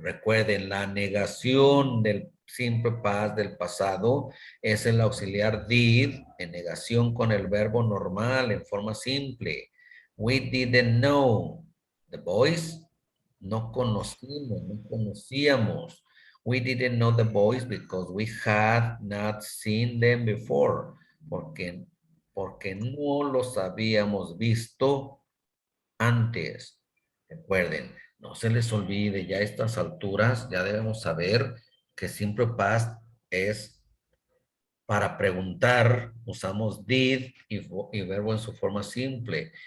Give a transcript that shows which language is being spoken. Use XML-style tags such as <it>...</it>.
<es>Recuerden, la negación del simple past del pasado es el auxiliar did en negación con el verbo normal en forma simple.</es> <en>We didn't know. The boys,</en> <es>no conocimos, no conocíamos.</es> <en>We didn't know the boys because we had not seen them before.</en> <es>Porque no los habíamos visto antes. Recuerden, no se les olvide, ya a estas alturas ya debemos saber que simple past es para preguntar, usamos did y verbo en su forma simple.</es>